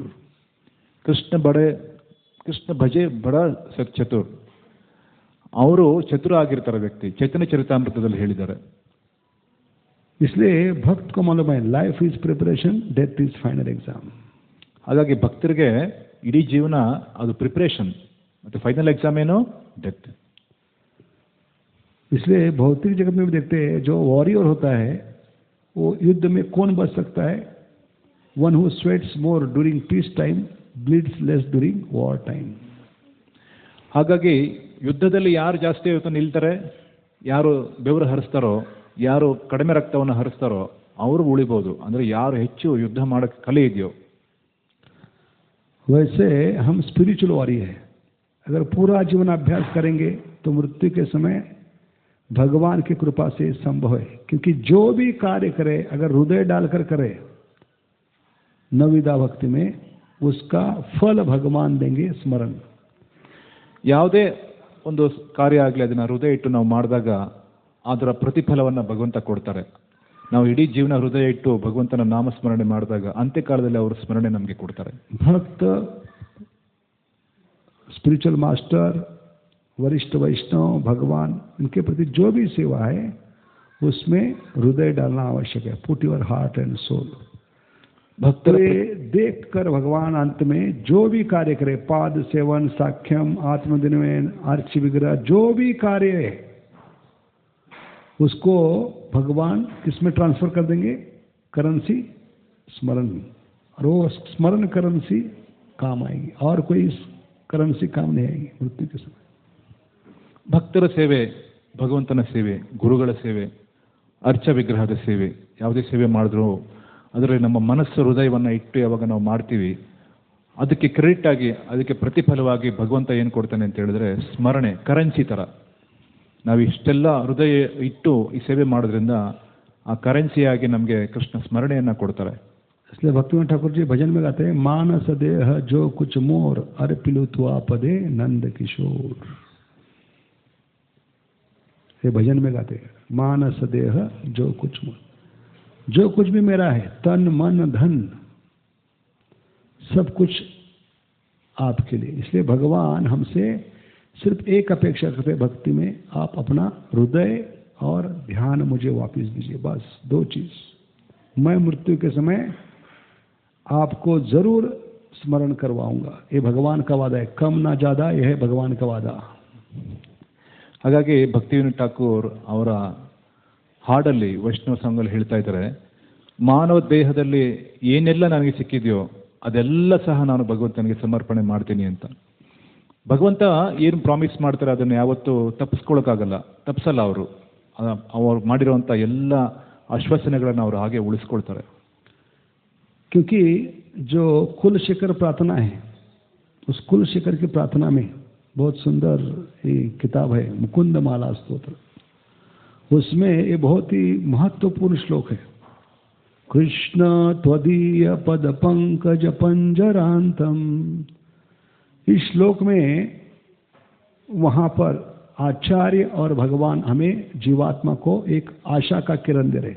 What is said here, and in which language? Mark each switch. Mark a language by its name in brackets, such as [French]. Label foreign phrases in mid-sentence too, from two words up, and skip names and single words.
[Hindi] कृष्ण भजे बड़ चतुर्. [Kannada] ಅವರು ಚತುರ ಆಗಿರ್ತಾರೆ ವ್ಯಕ್ತಿ, ಚೈತನ್ಯ ಚರಿತಾಮೃತದಲ್ಲಿ ಹೇಳಿದ್ದಾರೆ. [Hindi] इसलिए भक्त को मालूम है, [English] life is preparation, death is final exam. [Kannada] ಹಾಗಾಗಿ ಭಕ್ತರಿಗೆ ಇಡೀ ಜೀವನ ಅದು ಪ್ರಿಪರೇಷನ್, ಮತ್ತೆ [English] final exam [Kannada] ಏನು? ಡೆತ್. [Hindi] इसलिए भौतिक जगत में भी देखते हैं, जो वॉरियर होता है वो युद्ध में कौन बच सकता है? [English] one who sweats more during peace time, bleeds less during war time. [Kannada] ಹಾಗಾಗಿ ಯುದ್ಧದಲ್ಲಿ ಯಾರು ಜಾಸ್ತಿ ಹೊತ್ತು ನಿಲ್ತಾರೆ, ಯಾರು ಬೆವರು ಹರಿಸ್ತಾರೋ, ಯಾರು ಕಡಿಮೆ ರಕ್ತವನ್ನು ಹರಿಸ್ತಾರೋ ಅವರು ಉಳಿಬೋದು. ಅಂದರೆ ಯಾರು ಹೆಚ್ಚು ಯುದ್ಧ ಮಾಡೋಕ್ಕೆ ಕಲೆ ಇದೆಯೋ. [Hindi] वैसे हम [English] spiritual warrior [Hindi] है. अगर पूरा जीवन अभ्यास करेंगे तो मृत्यु के समय भगवान की कृपा से संभव है. क्योंकि जो भी कार्य करे अगर हृदय डालकर करे नविदा भक्ति में, उसका फल भगवान देंगे, स्मरण. [Kannada] ಯಾವುದೇ ಒಂದು ಕಾರ್ಯ ಆಗಲಿ ಅದನ್ನು ಹೃದಯ ಇಟ್ಟು ನಾವು ಮಾಡಿದಾಗ ಅದರ ಪ್ರತಿಫಲವನ್ನು ಭಗವಂತ ಕೊಡ್ತಾರೆ. ನಾವು ಇಡೀ ಜೀವನ ಹೃದಯ ಇಟ್ಟು ಭಗವಂತನ ನಾಮಸ್ಮರಣೆ ಮಾಡಿದಾಗ ಅಂತ್ಯಕಾಲದಲ್ಲಿ ಅವರ ಸ್ಮರಣೆ ನಮಗೆ ಕೊಡ್ತಾರೆ. [Hindi] भक्त, [English] spiritual master, [Hindi] वरिष्ठ वैष्णव, भगवान, इनके प्रति जो भी सेवा है उसमें हृदय डालना आवश्यक है. [English] put your heart and soul. [Hindi] भक्त देख कर भगवान अंत में जो भी कार्य करे, पाद सेवन, साख्यम, आत्मदिनवेन, आर्च विग्रह, जो भी कार्य है उसको भगवान किसमें ट्रांसफर कर देंगे? करेंसी, स्मरण. और वो स्मरण करेंसी काम आएगी, और कोई करेंसी काम नहीं आएगी मृत्यु के समय. [Kannada] ಭಕ್ತರ ಸೇವೆ, ಭಗವಂತನ ಸೇವೆ, ಗುರುಗಳ ಸೇವೆ, ಅರ್ಚ ವಿಗ್ರಹದ ಸೇವೆ, ಯಾವುದೇ ಸೇವೆ ಮಾಡಿದ್ರು ಅದರಲ್ಲಿ ನಮ್ಮ ಮನಸ್ಸು ಹೃದಯವನ್ನು ಇಟ್ಟು ಯಾವಾಗ ನಾವು ಮಾಡ್ತೀವಿ, ಅದಕ್ಕೆ ಕ್ರೆಡಿಟ್ ಆಗಿ, ಅದಕ್ಕೆ ಪ್ರತಿಫಲವಾಗಿ ಭಗವಂತ ಏನು ಕೊಡ್ತಾನೆ ಅಂತ ಹೇಳಿದ್ರೆ ಸ್ಮರಣೆ, ಕರೆನ್ಸಿ ಥರ. ನಾವು ಇಷ್ಟೆಲ್ಲ ಹೃದಯ ಇಟ್ಟು ಈ ಸೇವೆ ಮಾಡೋದ್ರಿಂದ ಆ ಕರೆನ್ಸಿಯಾಗಿ ನಮಗೆ ಕೃಷ್ಣ ಸ್ಮರಣೆಯನ್ನು ಕೊಡ್ತಾರೆ. [Hindi] इसलिए भक्तिविनोद ठाकुर जी भजन में गाते हैं, [Bangla] মানস দেহ জো কুছ মোর, অর্পিলু তুয়া পদে নন্দ কিশোর. [Hindi] ये भजन में गाते हैं, [Bangla] মানস দেহ জো কুছ মোর. [Hindi] जो कुछ भी मेरा है, तन मन धन, सब कुछ आपके लिए। इसलिए भगवान हमसे सिर्फ एक अपेक्षा करते भक्ति में, आप अपना हृदय और ध्यान मुझे वापस दीजिए, बस 2 चीज। मैं मृत्यु के समय आपको जरूर स्मरण करवाऊंगा, ये भगवान का वादा है, कम ना ज्यादा, यह है भगवान का वादा। [Kannada] ಹಾಗಾಗಿ ಭಕ್ತಿವಿನೋದ್ ಠಾಕೂರ್ ಅವರ ಹಾಡಲ್ಲಿ ವೈಷ್ಣವ ಸಾಂಗಲ್ಲಿ ಹೇಳ್ತಾ ಇದ್ದಾರೆ, ಮಾನವ ದೇಹದಲ್ಲಿ ಏನೆಲ್ಲ ನನಗೆ ಸಿಕ್ಕಿದೆಯೋ ಅದೆಲ್ಲ ಸಹ ನಾನು ಭಗವಂತನಿಗೆ ಸಮರ್ಪಣೆ ಮಾಡ್ತೀನಿ ಅಂತ. ಭಗವಂತ ಏನು ಪ್ರಾಮಿಸ್ ಮಾಡ್ತಾರೆ ಅದನ್ನು ಯಾವತ್ತೂ ತಪ್ಪಿಸ್ಕೊಳಕ್ಕಾಗಲ್ಲ, ತಪ್ಪಿಸಲ್ಲ. ಅವ್ರು ಮಾಡಿರುವಂಥ ಎಲ್ಲ ಆಶ್ವಾಸನೆಗಳನ್ನು ಅವರು ಹಾಗೆ ಉಳಿಸ್ಕೊಳ್ತಾರೆ. [Hindi] क्योंकि जो कुल शिखर प्रार्थना है, उस कुल शिखर की प्रार्थना में बहुत सुंदर ये किताब है मुकुंद माला स्तोत्र, उसमें ये बहुत ही महत्वपूर्ण श्लोक है। [Sanskrit] कृष्ण त्वदीय पद पंकज पंजरांतम, [Hindi] इस श्लोक में वहाँ पर आचार्य और भगवान हमें जीवात्मा को एक आशा का किरण दे रहे।